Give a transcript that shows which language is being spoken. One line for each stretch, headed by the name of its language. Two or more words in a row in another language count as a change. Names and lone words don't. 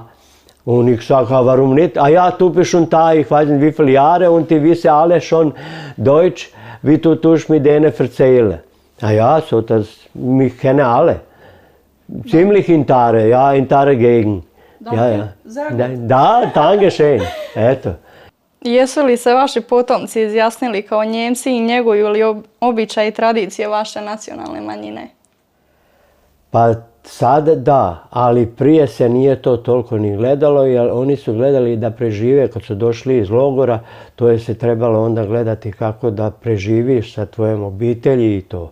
German: Und ich sage, warum nicht? Ah ja, du bist schon da, ich weiß nicht wie viele Jahre und die wissen alle schon Deutsch, wie du tust mit denen erzählen. Ah ja, so, mich kennen alle. Ziemlich in Tare, ja, in Tare Gegend. Ja, ja. Da, danke schön.
Croatian: Eto. Jesu li se vaši potomci izjasnili kao Njemci i njeguju li običaje i tradicije vaše nacionalne manjine? Pa sad da, ali prije se nije to toliko ni gledalo, jer oni su gledali da prežive kad su došli iz logora, to je se trebalo onda gledati kako da preživiš sa tvojom obitelji i to.